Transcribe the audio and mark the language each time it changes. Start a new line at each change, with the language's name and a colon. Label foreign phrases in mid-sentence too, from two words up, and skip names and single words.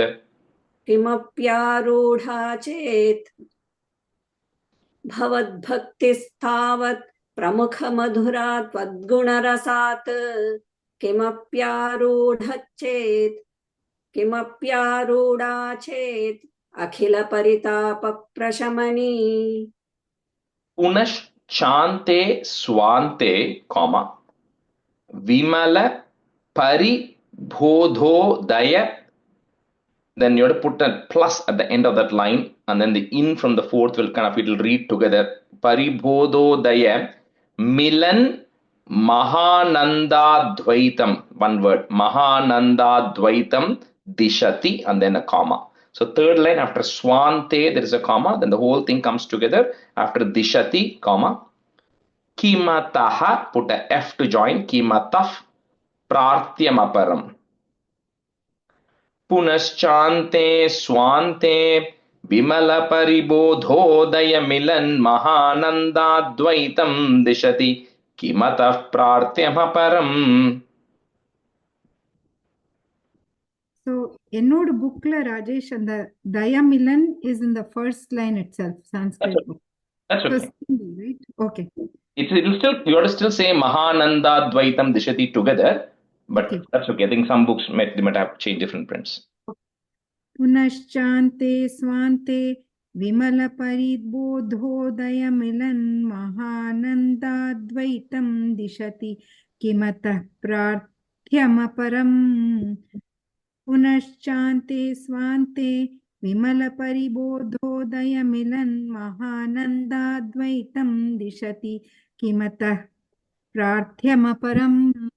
Sanskrit: किमप्यारूढा चेत् भवद्भक्तिस्तावत् प्रमुखमधुरा त्वद्गुणरसात् किमप्यारूढा चेत् अखिलपरितापप्रशमनी पुनश्चान्ते स्वान्ते, comma. विमल परिबोधोदय.
English: Then you have to put a plus at the end of that line, and then the in from the fourth will it'll read together.
Sanskrit: परिबोधोदय मिलन् महानन्द द्वैतम्.
English: One word.
Sanskrit: महानन्द द्वैतं दिशति,
English: and then a comma. So third line after swante, there is a comma. Then the whole thing comes together. After dishati, comma. Kimataha, put a F to join.
Sanskrit: किमतः प्रार्थ्यमपरम्। पुनश्चान्ते स्वान्ते विमल परिबोधोदय मिलन् महानन्द द्वैतं दिशति किमतः प्रार्थ्यमपरम्.
Tamil: என்னோட bookல ராஜேஷ் அந்த
English: Dayamilan is in the first line itself, That's Sanskrit okay. book. That's So okay. single, right? Okay. It'll still, you have to still say Mahananda Dvaitam Dishati together, but Okay. that's okay. I think some books they might have changed different prints.
Sanskrit: पुनश्चान्ते स्वान्ते विमलपरिबोधोदयमिलन् महानन्दाद्वैतं दिशति किमतः प्रार्थ्यमपरम् पुनश्चान्ते स्वान्ते विमलपरिबोधोदयमिलन् महानन्दाद्वैतं दिशति किमतः प्रार्थ्यमपरम्